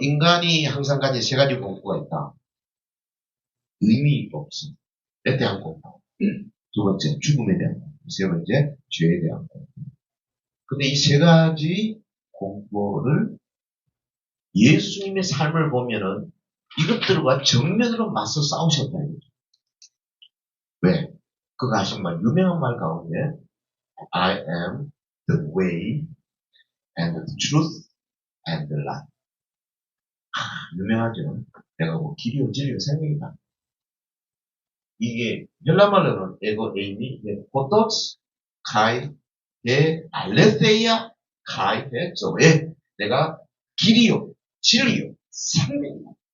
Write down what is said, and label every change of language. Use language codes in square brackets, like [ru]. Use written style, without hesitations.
[ko] 인간이 항상 가진 세 가지 공포가 있다. 의미 없음. 에 대한 공포. 두 번째, 죽음에 대한 공포. 세 번째, 죄에 대한 공포. 근데 이 세 가지 공포를 예수님의 삶을 보면은 이것들과 정면으로 맞서 싸우셨다. 왜? 그가 하신 말, 유명한 말 가운데 [en] I am the way and the truth and the life. [ko] 유명하죠. 내가 뭐 길이요 진리요 생명이다. 이게 헬라말로는 에고 에이미 포토스 카이 데 알레세이아 카이 데 조에 내가 길이요 진리요 생명이다.